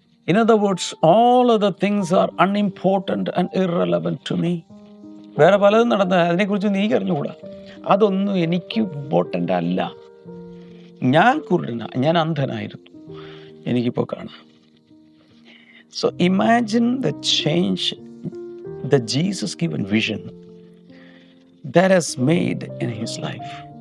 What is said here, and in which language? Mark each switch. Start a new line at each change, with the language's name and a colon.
English: In other words, all other things are unimportant and irrelevant to me.
Malayalam: വേറെ പലതും നടന്ന അതിനെക്കുറിച്ച് നീ അറിഞ്ഞുകൂടാ. അതൊന്നും എനിക്ക് ഇമ്പോർട്ടൻ്റ് അല്ല. ഞാൻ കുരുടനാ, ഞാൻ അന്ധനായിരുന്നു, എനിക്കിപ്പോൾ കാണാം.
English: So imagine the change, the Jesus given vision that has made in his life.